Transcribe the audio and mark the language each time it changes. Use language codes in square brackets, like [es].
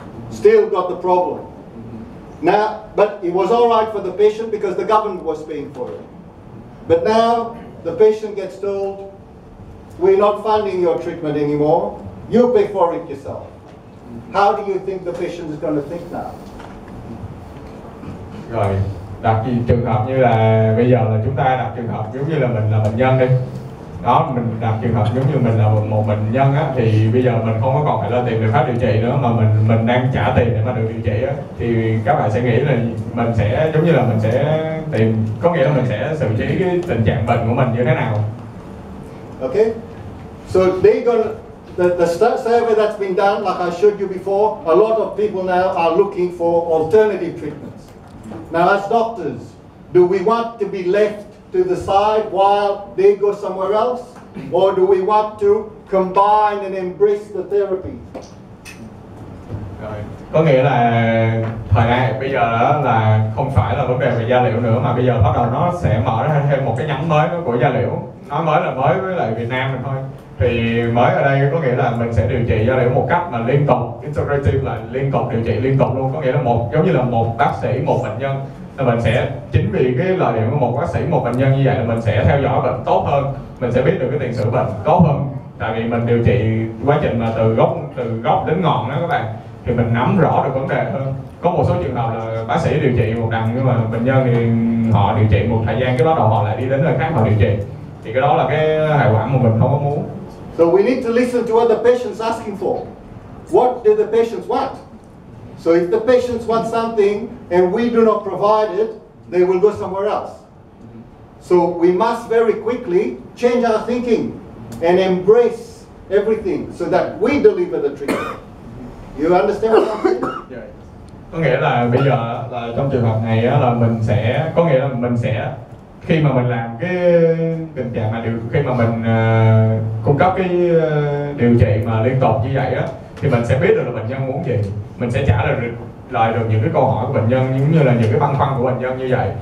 [en] Still got the problem. Now, but it was all right for the patient because the government was paying for it. But now the patient gets told, we're not funding your treatment anymore, you pay for it yourself. How do you think the patient is going to think now? [vi] Rồi, đặt trường hợp như là bây giờ là chúng ta đặt trường hợp giống như là mình là bệnh nhân đi. Đó, mình đặt trường hợp giống như mình là một bệnh nhân á, thì bây giờ mình không có còn phải là tìm liệu pháp điều trị nữa, mà mình đang trả tiền để mà được điều trị á, thì các bạn sẽ nghĩ là mình sẽ giống như là mình sẽ tìm, có nghĩa là mình sẽ xử trí cái tình trạng bệnh của mình như thế nào. [en] Okay, so they gonna the survey that's been done, like I showed you before, a lot of people now are looking for alternative treatments. Now, as doctors, do we want to be left to the side while they go somewhere else, or do we want to combine and embrace the therapy? [vi] Rồi, có nghĩa là thời đại bây giờ đó là không phải là vấn đề về da liễu nữa, mà bây giờ bắt đầu nó sẽ mở ra thêm một cái nhánh mới của da liễu. Nói mới là mới với lại Việt Nam mình thôi. Thì mới ở đây có nghĩa là mình sẽ điều trị da liễu một cách mà liên tục, integrative là liên tục điều trị liên tục luôn, có nghĩa là giống như là một bác sĩ một bệnh nhân, là mình sẽ chính vì cái lợi điểm của một bác sĩ một bệnh nhân như vậy là mình sẽ theo dõi bệnh tốt hơn, mình sẽ biết được cái tiền sử bệnh tốt hơn, tại vì mình điều trị quá trình mà từ gốc đến ngọn đó các bạn, thì mình nắm rõ được vấn đề hơn. Có một số trường hợp là bác sĩ điều trị một đằng nhưng mà bệnh nhân thì họ điều trị một thời gian cái bắt đầu họ lại đi đến nơi khác họ điều trị, thì cái đó là cái hậu quả mà mình không có muốn. [en] So we need to listen to what the patient's asking for. What do the patients want? So if the patients want something and we do not provide it, they will go somewhere else. So we must very quickly change our thinking and embrace everything so that we deliver the treatment. You understand what I'm saying? [vi] Có nghĩa là bây giờ là trong trường hợp này là mình sẽ, có nghĩa là mình sẽ khi mà mình làm cái tình trạng mà khi mà mình cung cấp cái điều trị mà liên tục như vậy á, thì mình sẽ biết được là bệnh nhân muốn gì, mình sẽ trả lời được những cái câu hỏi của bệnh nhân, giống như là những cái băn khoăn của bệnh nhân như vậy.